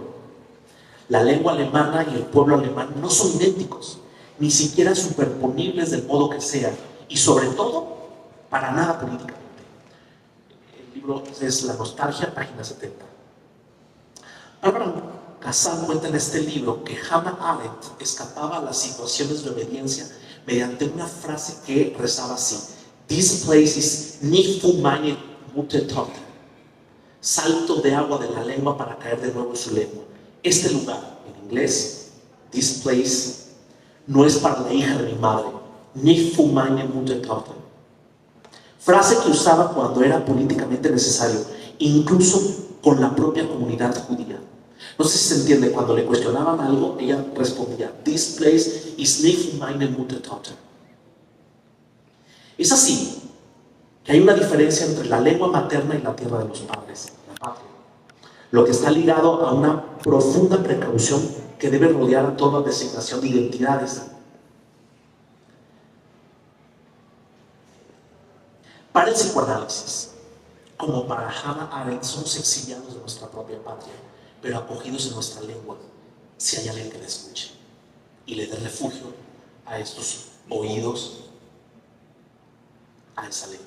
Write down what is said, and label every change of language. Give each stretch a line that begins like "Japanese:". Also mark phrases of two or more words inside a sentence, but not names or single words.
Spanish: La lengua alemana y el pueblo alemán no son idénticos, ni siquiera superponibles del modo que sea, y sobre todo, para nada políticamente. El libro es La nostalgia, página 70. Bárbara Kazan cuenta en este libro que Hannah Arendt escapaba a las situaciones de obediencia mediante una frase que rezaba así:
English: "This place is
German: nicht für meine Muttertochter".
Spanish: Salto de agua de la lengua para caer de nuevo en su lengua. Este lugar, en inglés,
English: this place,
Spanish: no es para la hija de mi madre,
German: nicht für meine Muttertochter.
Spanish: Frase que usaba cuando era políticamente necesario, incluso con la propia comunidad judía. No sé si se entiende, cuando le cuestionaban algo, ella respondía:
English: "This place is
German: nicht für meine Muttertochter".
Spanish: Es así que hay una diferencia entre la lengua materna y la tierra de los padres, la patria, lo que está ligado a una profunda precaución que debe rodear a toda designación de identidades. Para el psicoanálisis, como para Hannah Arendt, somos exiliados de nuestra propia patria, pero acogidos en nuestra lengua, si hay alguien que la escuche y le dé refugio a estos oídos, a esa lengua.